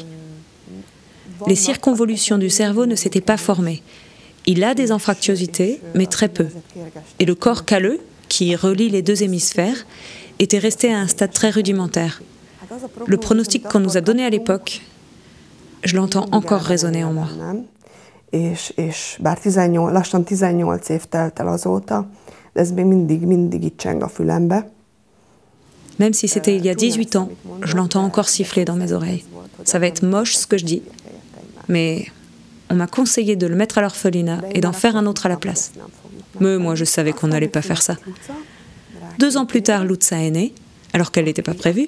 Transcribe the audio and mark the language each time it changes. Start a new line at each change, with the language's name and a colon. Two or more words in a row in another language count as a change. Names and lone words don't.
French: Les circonvolutions du cerveau ne s'étaient pas formées. Il a des anfractuosités, mais très peu. Et le corps calleux, qui relie les deux hémisphères, était resté à un stade très rudimentaire. Le pronostic qu'on nous a donné à l'époque, je l'entends encore résonner en moi.
Hungarian: És bár lassan 18 év telt el azóta, de ez még mindig itt cseng a fülembe.
French: Même si c'était il y a 18 ans, je l'entends encore siffler dans mes oreilles. Ça va être moche ce que je dis, mais on m'a conseillé de le mettre à l'orphelinat et d'en faire un autre à la place. Mais moi, je savais qu'on n'allait pas faire ça. 2 ans plus tard, Lutza est née, alors qu'elle n'était pas prévue.